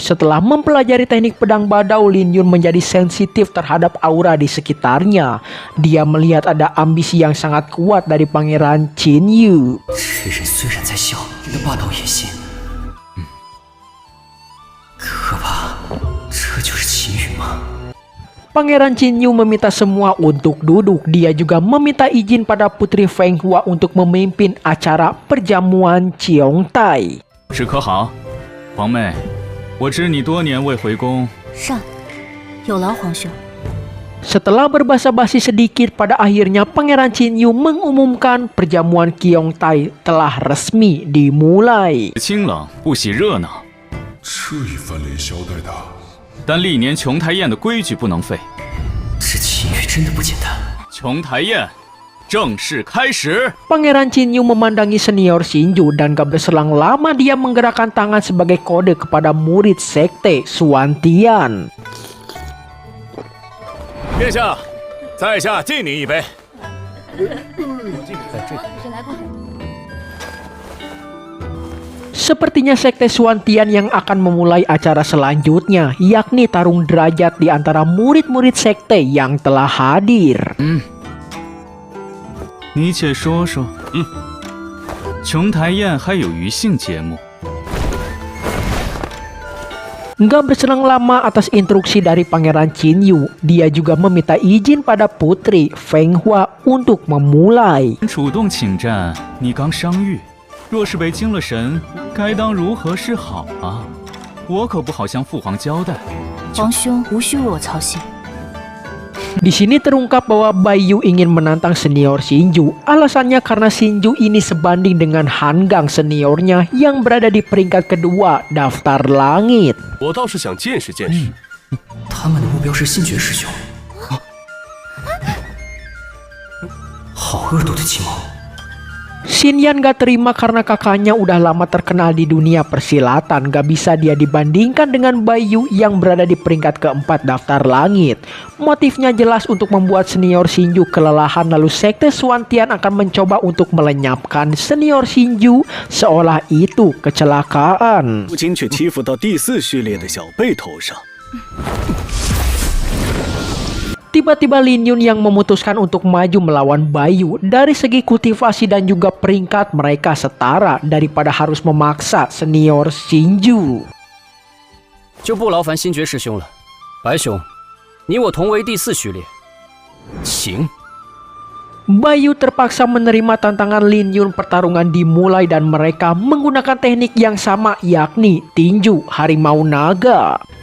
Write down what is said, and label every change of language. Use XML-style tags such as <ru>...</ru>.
<id>Setelah mempelajari teknik pedang badau, Lin Yun menjadi sensitif terhadap aura di sekitarnya. Dia melihat ada ambisi yang sangat kuat dari Pangeran Qin Yu.</id> <zh>这人虽然在笑，那霸道野心，可怕，这就是秦羽吗？</zh> <id>Pangeran Qin Yu meminta semua untuk duduk. Dia juga meminta izin pada Putri Feng Hua untuk memimpin acara perjamuan Ciong Tai.</id> <zh>是可好？皇妹，我知你多年未回宫。上，有劳皇兄。</zh> <id>Setelah berbasa-basi sedikit, pada akhirnya Pangeran Qin Yu mengumumkan perjamuan Ciong Tai telah resmi dimulai.</id> <zh>清冷不喜热闹，这一番连消带打，但历年琼台宴的规矩不能废。只真的不简单。琼台宴正式开始。</zh> <id>Pangeran Qin Yu memandangi senior Xinju dan gak berselang lama dia menggerakkan tangan sebagai kode kepada murid sekte Suantian.</id> <zh>殿下，在下敬您一杯。</zh> <id>Sepertinya sekte Suantian yang akan memulai acara selanjutnya, yakni tarung derajat di antara murid-murid sekte yang telah hadir.</id> <zh>你且说说，琼台宴还有余兴节目？</zh> <id>Nggak berselang lama atas instruksi dari Pangeran Qin Yu, dia juga meminta izin pada putri Feng Hua untuk memulai.</id> <zh>主动请战，你刚伤愈，若是被惊了神，该当如何是好啊？我可不好向父皇交代。皇兄无需为我操心。</zh> <id>Di sini terungkap bahwa Bai Yu ingin menantang senior Xinju. Alasannya karena Xinju ini sebanding dengan Han Gang seniornya yang berada di peringkat kedua daftar langit.</id> <zh>我倒是想见识见识。他们的目标是星爵师兄，好恶毒的计谋。</zh> <id>Xin Yan gak terima karena kakaknya udah lama terkenal di dunia persilatan. Gak bisa dia dibandingkan dengan Bai Yu yang berada di peringkat keempat daftar langit. Motifnya jelas untuk membuat senior Xinju kelelahan, lalu sekte Suantian akan mencoba untuk melenyapkan senior Xinju seolah itu kecelakaan.</id> <zh>如今却欺负到第4序列的小辈头上。</zh> <id>Tiba-tiba Lin Yun yang memutuskan untuk maju melawan Bai Yu. Dari segi kultivasi dan juga peringkat mereka setara daripada harus memaksa senior Xinju.</id> <zh>就不劳烦星爵师兄了，白兄，你我同为第4序列，请。</zh> <id>Bai Yu terpaksa menerima tantangan Lin Yun. Pertarungan dimulai dan mereka menggunakan teknik yang sama, yakni tinju harimau naga.</id>